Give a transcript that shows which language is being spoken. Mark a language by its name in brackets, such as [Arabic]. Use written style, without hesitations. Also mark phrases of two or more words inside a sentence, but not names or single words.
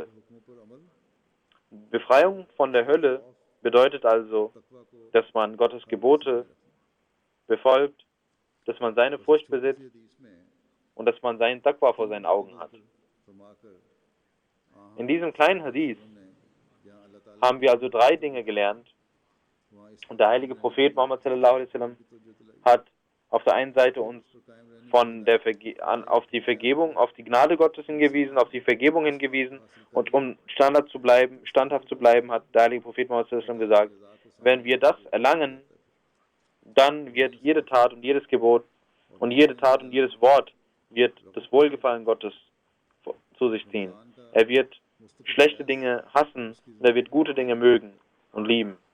[German] Befreiung von der Hölle bedeutet also, dass man Gottes Gebote befolgt, dass man seine Furcht besitzt und dass man seinen Taqwa vor seinen Augen hat. In diesem kleinen Hadith haben wir also 3 Dinge gelernt. Und der heilige Prophet Muhammad [Arabic] صلى الله عليه وسلم [German] hat auf der einen Seite uns auf die Vergebung, auf die Gnade Gottes hingewiesen, auf die Vergebung hingewiesen, und um standhaft zu bleiben, hat der heilige Prophet Muhammad [Arabic] صلى الله عليه وسلم [German] gesagt, wenn wir das erlangen, dann wird jede Tat und jedes Gebot und jede Tat und jedes Wort wird das Wohlgefallen Gottes zu sich ziehen. Er wird schlechte Dinge hassen und er wird gute Dinge mögen und lieben.